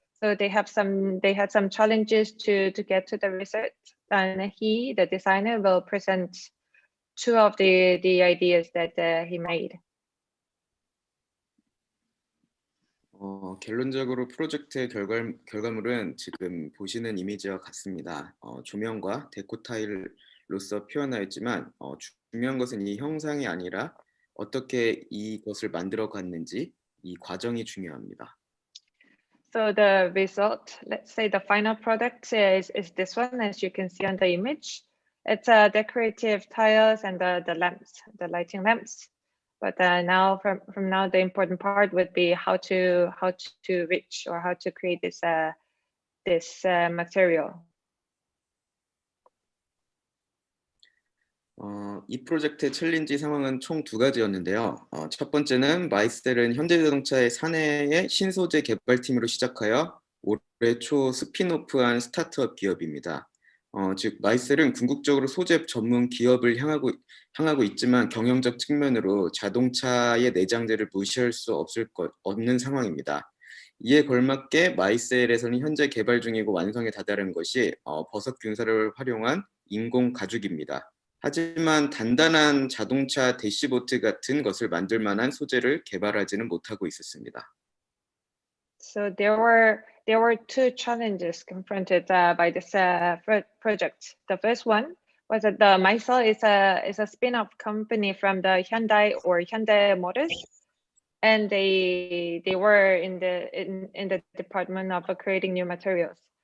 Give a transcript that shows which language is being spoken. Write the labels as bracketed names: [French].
[English] So they had some challenges to get to the research, and the designer, will present 2 of the ideas that he made. [Korean] 결론적으로 프로젝트의 결과물은 지금 보시는 이미지와 같습니다. 조명과 데코 타일로서 표현하였지만 중요한 것은 이 형상이 아니라 어떻게 이것을 만들어 갔는지 이 과정이 중요합니다. [English] So the result, let's say the final product is this one, as you can see on the image. It's decorative tiles and the lamps, the lighting lamps. But now, from now, the important part would be how to reach or how to create this material. [Korean] 이 프로젝트의 챌린지 상황은 총 2가지였는데요. 첫 번째는 마이셀은 현대자동차의 사내의 신소재 개발팀으로 시작하여 올해 초 스핀오프한 스타트업 기업입니다. 즉 마이셀은 궁극적으로 소재 전문 기업을 향하고 있지만 경영적 측면으로 자동차의 내장재를 무시할 수 없는 상황입니다. 이에 걸맞게 마이셀에서는 현재 개발 중이고 완성에 다다른 것이 버섯 균사를 활용한 인공 가죽입니다. 하지만 단단한 자동차 대시보트 같은 것을 만들 만한 소재를 개발하지는 못하고 있었습니다. [English] So there were 2 challenges confronted by this project. The first one was that the MyCel is a spin-off company from the Hyundai Motors, and they were in the department of creating new materials.